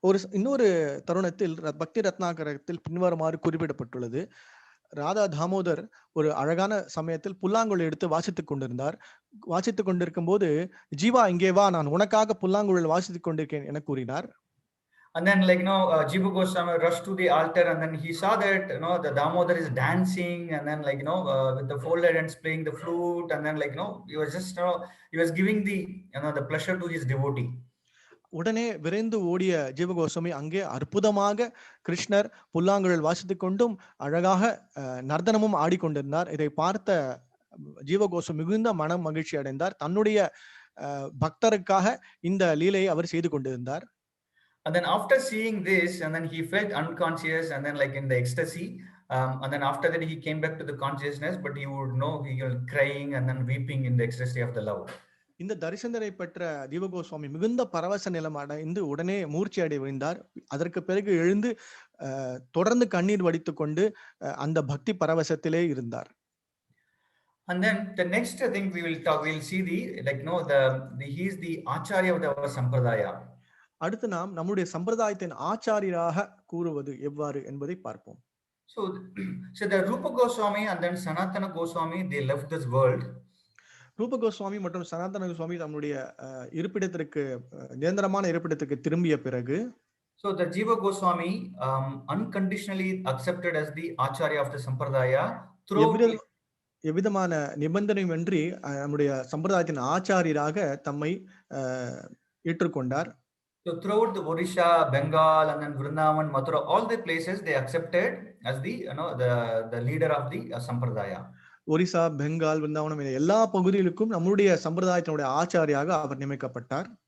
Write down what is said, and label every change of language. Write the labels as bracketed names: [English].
[Tamil] இன்னொரு தருணத்தில் பக்தி ரத்னாகரத்தில் பின்வருமாறு குறிப்பிடப்பட்டுள்ளது. ராதா தாமோதர் ஒரு அழகான சமயத்தில் புல்லாங்குழல் எடுத்து வாசித்துக் கொண்டிருக்கும் போது, ஜீவா இங்கே வா, நான் உனக்காக புல்லாங்குழல் வாசித்துக் கொண்டிருக்கேன் என கூறினார். [English] And then Jiva Goswami rushed to the altar, and then he saw that the Damodar is dancing, and then with the folded hands playing the flute, and then he was just he was giving the pleasure to his devotee. [Tamil] உடனே விரைந்து ஓடிய ஜீவ கோஸ்வாமி அங்கே அற்புதமாக கிருஷ்ணர் புல்லாங்குழல் வாசித்துக் கொண்டும் அழகாக நர்த்தனமும் ஆடிக்கொண்டிருந்தார். இதை பார்த்த ஜீவ கோஸ்வாமி மிகுந்த மனம் மகிழ்ச்சி அடைந்தார். தன்னுடைய பக்தருக்காக இந்த லீலையை அவர் செய்து கொண்டிருந்தார். [English] And then after seeing this, and then he felt unconscious, and then in the ecstasy, and then after that he came back to the consciousness, but he would know he was crying and then weeping in the ecstasy of the love. [Tamil] இந்த தரிசனத்தை பெற்ற ஜீவ கோஸ்வாமி மிகுந்த பரவச நிலம் அடைந்து உடனே மூர்ச்சி அடைந்தார். அதற்கு பிறகு எழுந்து தொடர்ந்து கண்ணீர் வடித்துக் கொண்டு அந்த பக்தி பரவசத்திலே இருந்தார். [English] And then the next thing we'll see he is the acharya of our sampradaya. [Tamil] அடுத்து நாம் நம்முடைய சம்பிரதாயத்தின் ஆச்சாரியராக கூறுவது எவ்வாறு என்பதை பார்ப்போம். [English] So the Rupa Goswami and then Sanatana Goswami, they left this world. [Tamil] ரூப கோஸ்வாமி மற்றும் சனாதன கோஸ்வாமி தம்முடைய இருப்பிடத்திற்கு நிரந்தரமான இருப்பிடத்திற்கு திரும்பிய பிறகு, [English] so the Jiva Goswami unconditionally accepted as the acharya of the sampradaya through [Tamil] எவ்விதமான நிபந்தனையின்றி நம்முடைய சம்பிரதாயத்தின் ஆச்சாரியராக தம்மை ஏற்றுக்கொண்டார். [English] So throughout the Odisha, Bengal, and then Vrindavan, Mathura, all the places they accepted as the leader of the sampradaya. [Tamil] Orissa, Bengal, விருந்தாவனம் எல்லா பகுதிகளுக்கும் நம்முடைய சம்பிரதாயத்தினுடைய ஆச்சாரியாக அவர் நியமிக்கப்பட்டார்.